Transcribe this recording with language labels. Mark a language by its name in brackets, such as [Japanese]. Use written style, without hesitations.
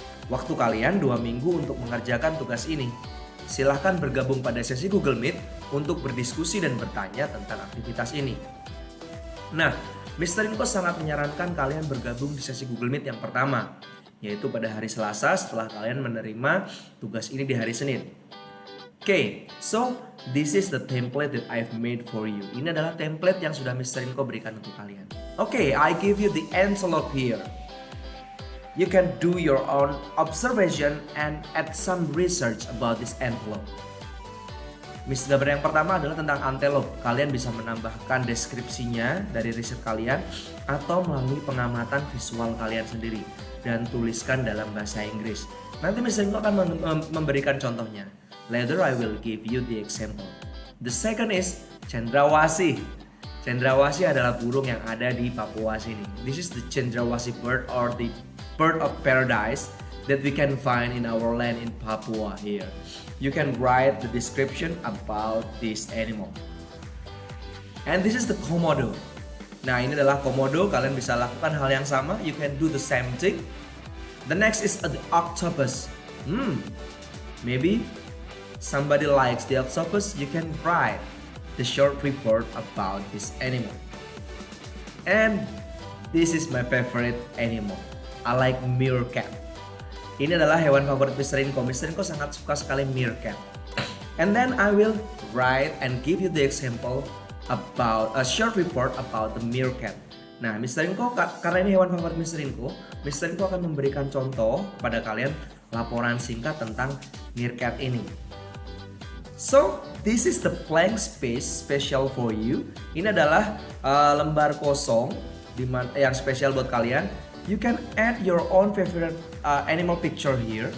[Indonesian] Waktu kalian 2 minggu untuk mengerjakan tugas ini. Silahkan bergabung pada sesi Google Meet untuk berdiskusi dan bertanya tentang aktivitas ini. Nah, Mr. Inko sangat menyarankan kalian bergabung di sesi Google Meet yang pertama, yaitu pada hari Selasa setelah kalian menerima tugas ini di hari Senin. [English] Oke, so this is the template that I've made for you. [Indonesian] Ini adalah template yang sudah Mr. Inko berikan untuk kalian. [English] Oke, I give you the envelope here. You can do your own observation and add some research about this envelope. [Indonesian] Gambar yang pertama adalah tentang antelope. Kalian bisa menambahkan deskripsinya dari riset kalian atau melalui pengamatan visual kalian sendiri dan tuliskan dalam bahasa Inggris. Nanti Mr. Inko akan memberikan contohnya. [English] Later I will give you the example. The second is cendrawasih. [Indonesian] Cendrawasih adalah burung yang ada di Papua sini. [English] This is the cendrawasih bird or the bird of paradise that we can find in our land in Papua here. You can write the description about this animal. And this is the komodo. [Indonesian] Nah, ini adalah komodo. Kalian bisa lakukan hal yang sama. [English] You can do the same thing. The next is the octopus. Maybe somebody likes the octopus. You can write the short report about this animal. And this is my favorite animal. I like meerkat. [Indonesian] Ini adalah hewan favorit Mr. Inko. Mr. Inko sangat suka sekali meerkat. [English] And then I will write and give you the example about a short report about the meerkat. Nah, Mr. [Indonesian] Inko, karena ini hewan favorit Mr. Inko akan memberikan contoh kepada kalian laporan singkat tentang meerkat ini. [English] So, this is the blank space special for you. [Indonesian] Ini adalah lembar kosong yang spesial buat kalian. [English] You can add your own favorite animal picture here.